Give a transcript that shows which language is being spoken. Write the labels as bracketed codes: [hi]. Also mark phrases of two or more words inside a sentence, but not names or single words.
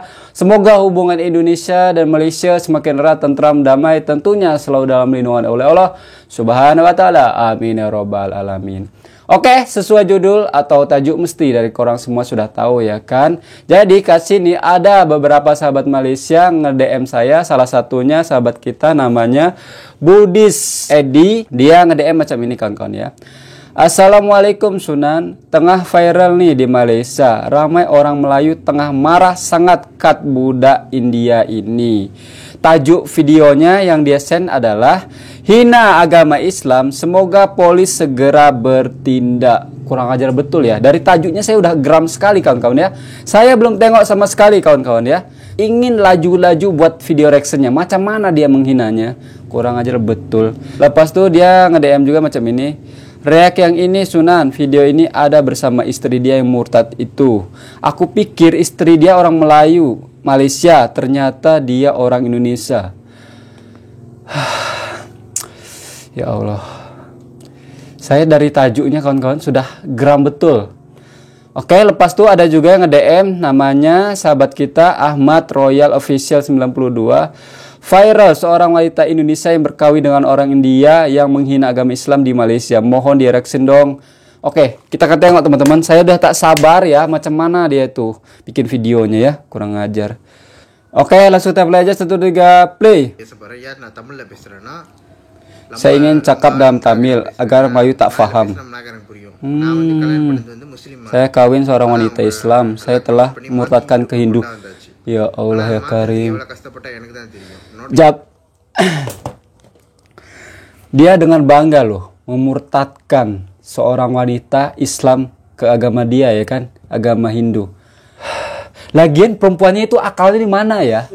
[id] Semoga hubungan Indonesia dan Malaysia semakin erat, tentram, damai, tentunya selalu dalam lindungan oleh Allah [ar] Subhanahu wa taala. Amin ya robbal alamin. [id] Oke, sesuai judul atau tajuk mesti dari [ms] korang semua [id] sudah tahu ya kan. Jadi kasih nih ada beberapa sahabat Malaysia nge-DM saya. Salah satunya sahabat kita namanya Budis Edi. Dia nge-DM [ms] macam ini [id] kawan-kawan ya. [ms] Assalamualaikum Sunan. Tengah viral nih di Malaysia. Ramai orang Melayu tengah marah sangat kat budak India ini. Tajuk videonya yang dia send adalah hina agama Islam, semoga polis segera bertindak. Kurang ajar betul ya. [id] Dari tajuknya saya udah geram sekali kawan-kawan ya. Saya belum tengok sama sekali kawan-kawan ya. [ms] Ingin laju-laju buat video reactionnya. Macam mana dia menghinanya. Kurang ajar betul. Lepas tuh dia nge-DM juga macam ini. Reak yang ini Sunan, video ini ada bersama istri dia yang murtad itu. [id] Aku pikir istri dia orang Melayu, Malaysia, ternyata dia orang Indonesia. Ya Allah. Saya dari tajuknya kawan-kawan sudah geram betul. Oke, [ms] lepas itu [id] ada juga yang nge-DM namanya sahabat kita Ahmad Royal Official 92. [ms] Viral seorang wanita Indonesia yang berkawin dengan orang India yang menghina agama Islam di Malaysia. [id] Mohon direction dong. Oke, kita akan tengok teman-teman. Saya udah tak sabar ya [ms] macam mana [id] dia tuh bikin videonya ya. Kurang ajar. Oke, langsung kita play aja 1 2 3 play. [ms] Saya ingin cakap dalam Tamil agar Melayu tak faham. Saya kawin seorang wanita Islam. Saya telah murtadkan ke Hindu. [ar] Ya Allah ya Karim. [id] Dia dengan bangga loh memurtadkan seorang wanita Islam ke agama dia ya kan, agama Hindu. Lagian perempuannya itu akalnya di mana ya?